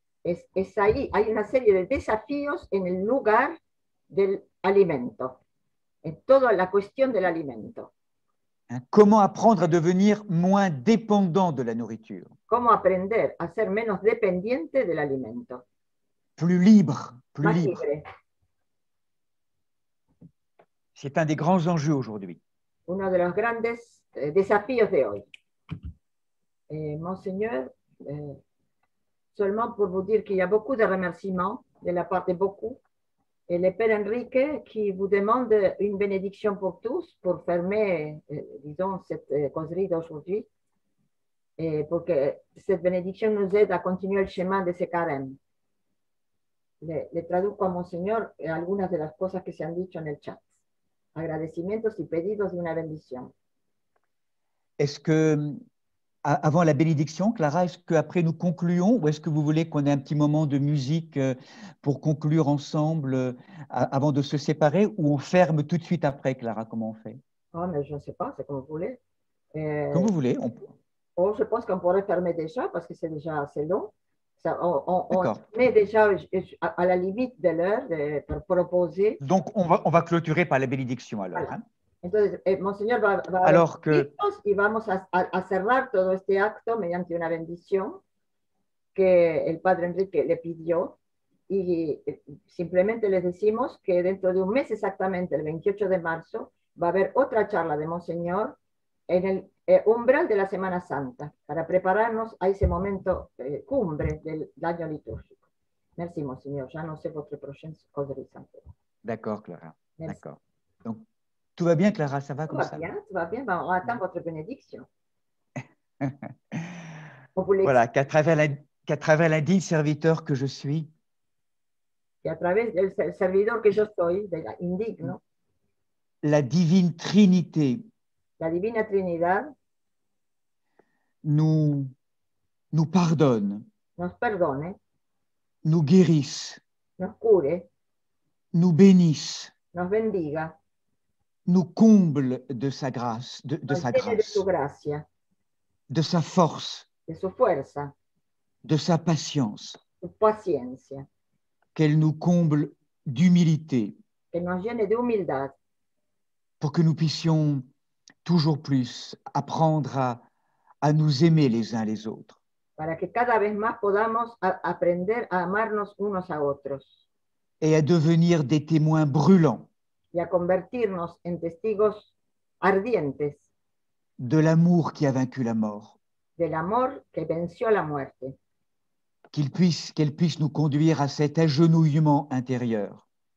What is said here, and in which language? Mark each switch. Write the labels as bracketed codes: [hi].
[es] Es ahí, hay una serie de desafíos en el lugar del alimento, en toda la cuestión del alimento. [fr] Comment apprendre à devenir moins dépendant de la nourriture? [es] Cómo aprender a ser menos dependiente del alimento. [fr] Plus libre, plus [es] Más [fr] libre. [es] libre. [fr] C'est un des grands enjeux aujourd'hui. [es] Uno de los grandes desafíos de hoy. Monseñor, [fr] seulement pour vous dire qu'il y a beaucoup de remerciements de la part de beaucoup. Et le Père Enrique qui vous demande une bénédiction pour tous pour fermer, disons, cette causerie d'aujourd'hui. Et pour que cette bénédiction nous aide a continuer [es] el [fr] chemin [es] de ese [fr] carême. [es] Le traduzco a Monseñor algunas de las cosas que se han dicho en el chat. Agradecimientos y pedidos de una bendición. [fr] Est-ce que, avant la bénédiction, Clara, est-ce qu'après nous concluons ou est-ce que vous voulez qu'on ait un petit moment de musique pour conclure ensemble avant de se séparer ou on ferme tout de suite après, Clara? Comment on fait? Oh, mais je ne sais pas, c'est comme vous voulez. Comme vous voulez. Oh, je pense qu'on pourrait fermer déjà parce que c'est déjà assez long. Ça, on est déjà à la limite de l'heure pour proposer. Donc, on va clôturer par la bénédiction alors. Voilà. Hein? [es] Entonces, Monseñor va [fr] alors que... [es] y vamos a cerrar todo este acto mediante una bendición que el Padre Enrique le pidió y simplemente les decimos que dentro de un mes exactamente, el 28 de marzo, va a haber otra charla de Monseñor en el umbral de la Semana Santa para prepararnos a ese momento cumbre del año litúrgico. [fr] Merci, Monseñor. [es] Ya no sé [fr] votre prochaine causerie sainte. D'accord, Clara. D'accord. Donc, tout va bien, Clara, ça va comme ça? Tout va bien. Ben, on attend votre bénédiction. Voilà, qu'à travers l'indigne serviteur que je suis, [es] y a través del servidor que yo soy, de la indigno, [fr] la divine Trinité, [es] la divina Trinidad, [fr] nous pardonne, [es] nos perdone, [fr] nous guérisse, [es] nos cure, [fr] nous bénisse, [es] nos bendiga, [fr] nous comble de sa grâce, de sa grâce, [es] de su gracia, [fr] de sa force, [es] de su fuerza, [fr] de sa patience, [es] su paciencia, [fr] qu'elle nous comble d'humilité, [es] que nos llene de humildad, [fr] pour que nous puissions toujours plus apprendre à nous aimer les uns les autres. [es] Para que cada vez más podamos aprender a amarnos unos a otros. [fr] Et à devenir des témoins brûlants. [es] Y a convertirnos en testigos ardientes. [fr] De l'amour qui a vaincu la mort. [es] Del amor que venció la muerte. [fr] Qu'elle puisse nous conduire à cet agenouillement intérieur.